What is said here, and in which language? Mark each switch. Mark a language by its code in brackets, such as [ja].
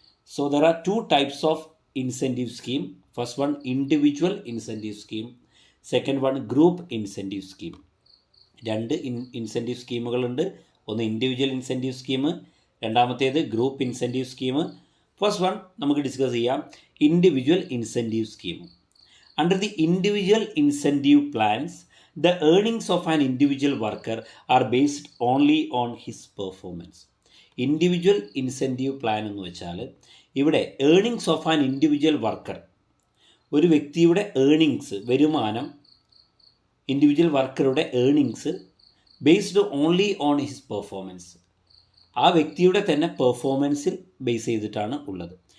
[en] So there are 2 types of incentive scheme. First one individual incentive scheme, second one group incentive scheme. [ml] 2 incentive സ്കീമുകളുണ്ട്. ഒന്ന് individual incentive scheme, രണ്ടാമത്തേത് group incentive scheme. First one നമുക്ക് discuss ചെയ്യാം, individual incentive scheme. [en] Under the individual incentive plans, the earnings of an individual worker are based only on his performance. [ml] Individual incentive plan എന്ന് വെച്ചാൽ ഇവിടെ [en] earnings of an individual worker, [ml] ഒരു വ്യക്തിയുടെ earnings, വരുമാനം, individual വർക്കറുടെ earnings [en] based only on his performance, [ml] ആ വ്യക്തിയുടെ തന്നെ പെർഫോമൻസിൽ base ചെയ്തിട്ടാണ് ഉള്ളത്.